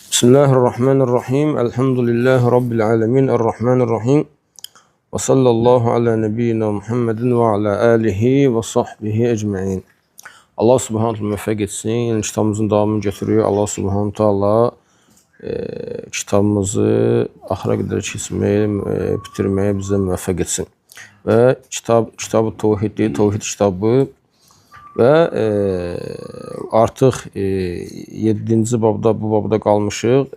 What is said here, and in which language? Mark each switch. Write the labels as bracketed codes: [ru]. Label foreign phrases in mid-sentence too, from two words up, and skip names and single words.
[ar] بسم الله الرحمن الرحيم. الحمد لله رب العالمين. الرحمن الرحيم. وصلى الله على نبينا محمد وعلى آله وصحبه أجمعين. الله سبحانه تعالى [az] müvəffəq etsin. Yəni kitabımızın davamını götürüyor. [ar] الله سبحانه تعالى [az] kitabımızı axıra qədər keçməyə, bitirməyə bizə müvəffəq etsin. Və kitab-ı Tevhiddir, Tevhid kitabı. Və artıq 7-ci babda, bu babda qalmışıq.